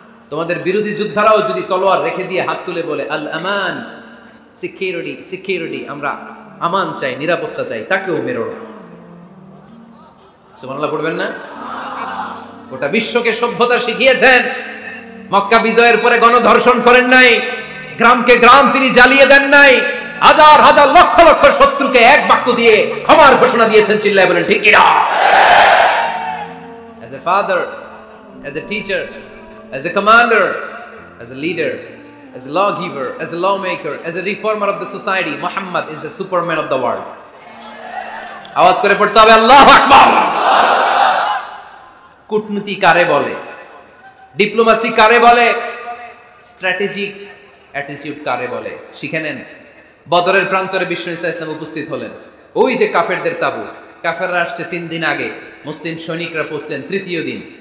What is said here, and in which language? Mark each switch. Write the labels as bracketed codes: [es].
[bn] তোমাদের বিরোধী যোদ্ধারাও যদি তলোয়ার রেখে দিয়ে হাত তুলে বলে আল আমান, সিকিউরিটি সিকিউরিটি, আমরা আমান চাই, নিরাপত্তা চাই, তাকেও মেরো না। সুবহানাল্লাহ পড়বেন না? গোটা বিশ্বকে সভ্যতা শিখিয়েছেন। মক্কা বিজয়ের পরে গণধর্ষণ করেন নাই, গ্রামকে গ্রাম তিনি জ্বালিয়ে দেন নাই, হাজার হাজার লক্ষ লক্ষ শত্রুকে এক বাক্য দিয়ে ক্ষমার ঘোষণা দিয়েছেন, চিল্লায় বলেন ঠিক কি না? [en] As a father, as a teacher, as a commander, as a leader, as a lawgiver, as a lawmaker, as a reformer of the society, Muhammad is the superman of the world. [bn] আওয়াজ করে পড়তে হবে আল্লাহু আকবার। কূটনীতি কারে বলে, diplomacy কারে বলে, স্ট্র্যাটেজিক অ্যাটিটিউড কারে বলে শিখে নেন। বদরের প্রান্তরে বিষ্ণু ঈসা ইসলাম উপস্থিত হলেন। ওই যে কাফেরদের তাবু, কাফেররা আসছে 3 দিন আগে, মুসলিম সৈনিকরা পৌঁছলেন 3য় দিন।